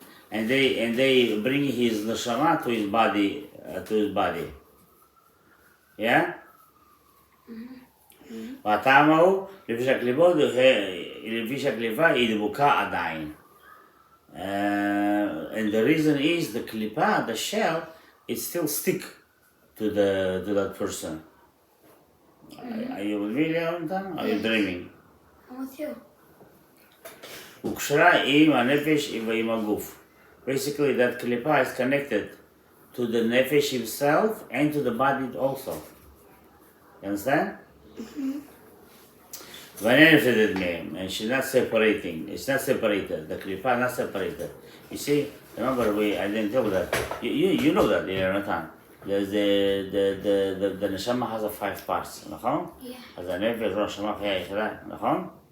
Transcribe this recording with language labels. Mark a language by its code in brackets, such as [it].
[en] And they bring his neshama to his body, Yeah? [he] והטעם הוא, לפי שהקליפה היא דבוקה עדיין. [en] And the reason is the klipa, the shell, it still stick to that person. Are you with me, Leontan? Are you dreaming? I'm with you. [he] וקשרה עם הנפש ועם הגוף. [en] Basically, that klipa is connected to the nefesh himself and to the body also. You understand? Mm-hmm. And she's not separating. It's not separated. The klipa not separated. You see, remember I didn't tell you that. You know that, Jonathan. There's the neshama has 5 parts, [he] נכון? [en] Yeah. [he] אז הנפש והנשמה חיה יחידה, נכון?